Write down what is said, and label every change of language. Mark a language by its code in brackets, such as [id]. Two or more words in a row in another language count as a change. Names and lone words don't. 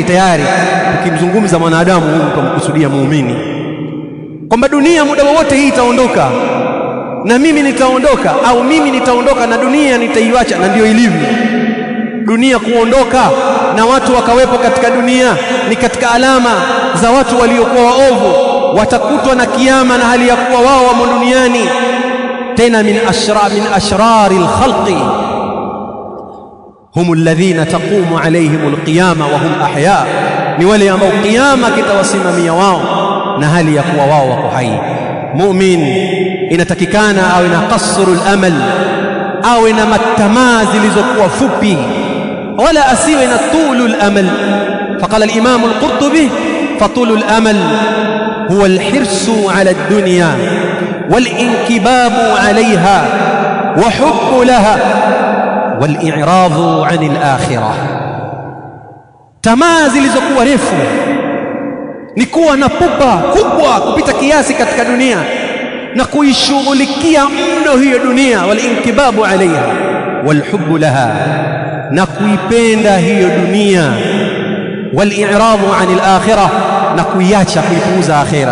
[sw] Ukimzungumza mwanadamu huyu utamkusudia muumini, kwamba dunia muda wote hii itaondoka na mimi nitaondoka, au mimi nitaondoka na dunia nitaiacha. Na ndio ilivyo dunia, kuondoka na watu wakawepo katika dunia ni katika alama za watu waliokuwa waovu, watakutwa na kiyama na hali ya kuwa wao wamo duniani. [ar] Tena من أشرار الخلق هم الذين تقوم عليهم القيامة وهم أحياء, [sw] ni wale ambao kiyama kitawasimamia wao na hali ya kuwa wao wako hai. Mu'min inatakikana awe na [ar] قصر الأمل, [sw] awe na matamaa zilizokuwa fupi, wala asiwe na [ar] طول الأمل. فقال الإمام القرطبي فطول الأمل هو الحرص على الدنيا والانكباب عليها وحب لها والإعراض عن الآخرة. [sw] Tamaa zilizokuwa refu ni kuwa na pupa kubwa kupita kiasi katika dunia na kuishughulikia mno hiyo dunia, [ar] والانكباب عليها والحب لها, [sw] na kuipenda hiyo dunia, [ar] والإعراض عن الآخرة, [sw] na kuiacha, kuipuuza akhira.